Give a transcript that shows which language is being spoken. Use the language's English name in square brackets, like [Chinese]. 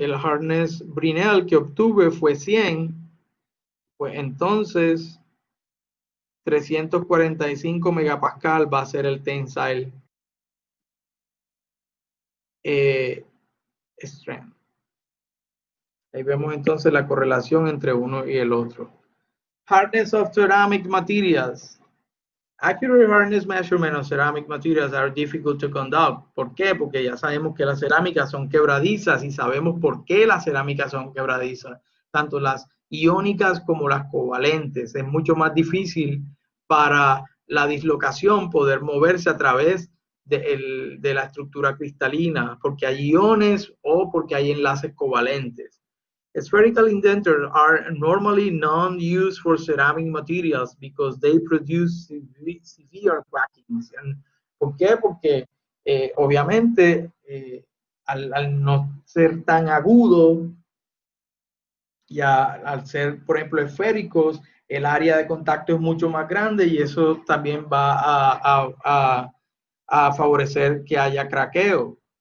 [Spanish] El hardness Brinell que obtuve fue 100, pues entonces 345 megapascal va a ser el tensile strength. Ahí vemos entonces la correlación entre uno y el otro. [English] Hardness of ceramic materials. Accurate hardness measurement of ceramic materials are difficult to conduct. [Spanish] ¿Por qué? Porque ya sabemos que las cerámicas son quebradizas y sabemos por qué las cerámicas son quebradizas. Tanto las iónicas como las covalentes. Es mucho más difícil para la dislocación poder moverse a través de la estructura cristalina, porque hay iones o porque hay enlaces covalentes. [English] Spherical indenters are normally non-used for ceramic materials because they produce severe crackings. [Spanish] ¿Por qué? Porque obviamente al no ser tan agudo y al ser, por ejemplo, esféricos, el área de contacto es mucho más grande y eso también va a favorecer que haya craqueo.